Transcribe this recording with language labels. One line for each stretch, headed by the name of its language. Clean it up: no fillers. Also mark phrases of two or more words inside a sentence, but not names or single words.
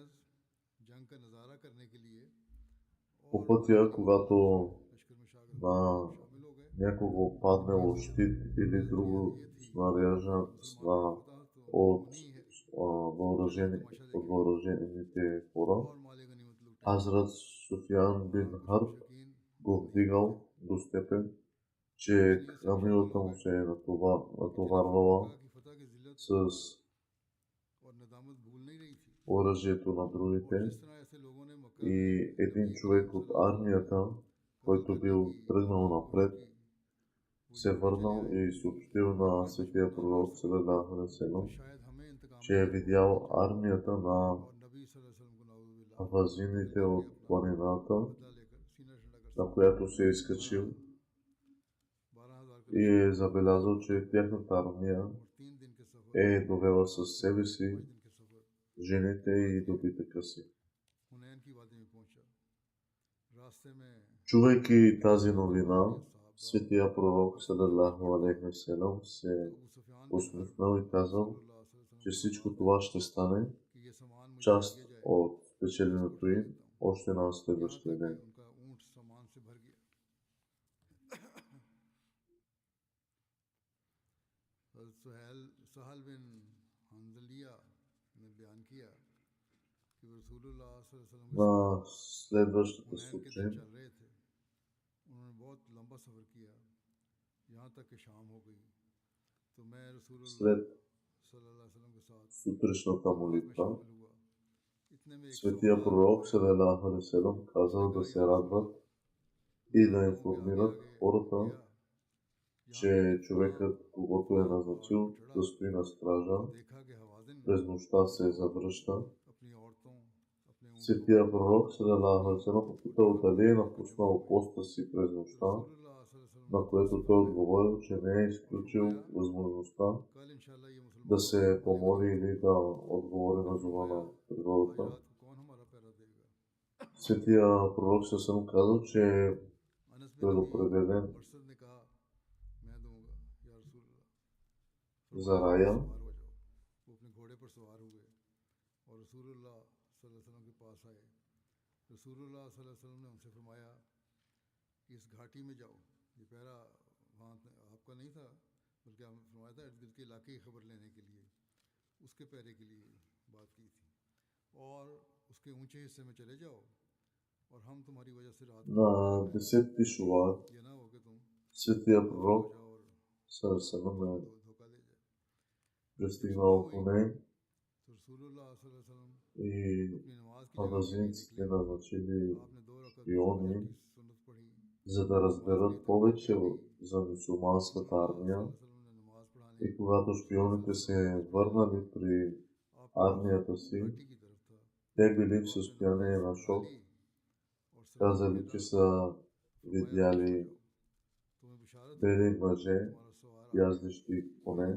Bulgarian: По пътя, когато на някого паднало щит или друго снаряжа от въоръжените хора, Хазрат Суфиян бин Харб го вдигал до степен, че камилата му се е натоварвала с оръжието на другите, и един човек от армията, който бил тръгнал напред, се върнал и съобщил на Светия пророк
Arabic: صلى الله عليه وسلم,
Bulgarian: че е видял армията на авазините от планината, на която се е изкачил, и е забелязал, че тяхната армия е довела със себе си жените и добитъка си. Чувайки тази новина, Светия пророк
Arabic: صلى الله عليه وسلم
Bulgarian: се усмихнал и казал, че всичко това ще стане част от спечеленото им още на следващия ден. На следващата сутрин след сутрешната молитва, Светия пророк
Arabic: صلى الله عليه وسلم
Bulgarian: казал да се радват и да информират хората, че човекът, когото е назначил да стои на стража, през нощта се завръща. Светия пророк
Arabic: صلى الله عليه وسلم
Bulgarian: попитал дали е напуснал поста си през нощта, на което той отговорил, че не е изключил възможността да се помоли или да отговори на зова на природата. Светия пророк салалаху казал, че е предопределен за рая.
Urdu: اس گھاٹی میں جاؤ، یہ پہرہ وہاں آپ کا نہیں تھا، بلکہ آپ نے فرمایا تھا ارد گرد کے علاقے کی خبر لینے کے لیے، اس کے پہرے کے لیے بات کی تھی، اور اس کے اونچے حصے میں چلے جاؤ اور ہم تمہاری وجہ سے رات
Bulgarian: На 10 Шувал
Urdu: یہ نہ ہو کہ تم
Bulgarian: Светия пророк
Urdu: جاؤ اور
Bulgarian: салалаху е
Urdu: دھوکا دے جائے.
Bulgarian: пристигнал в Хунейн
Urdu: تو رسول اللہ
Arabic: صلى الله عليه وسلم
Bulgarian: и
Urdu: اپنی نماز کی جگہ کے لیے
Bulgarian: авазинците
Urdu: نکلے.
Bulgarian: назначили
Urdu: آپ نے 2 رکعت
Bulgarian: шпиони
Urdu: فجر کی سنت
Bulgarian: за да разберат повече за мюсюлманската армия. И когато шпионите се върнали при армията си, те били в състояние на шок. Казали, че са видяли бели мъже, яздещи коне.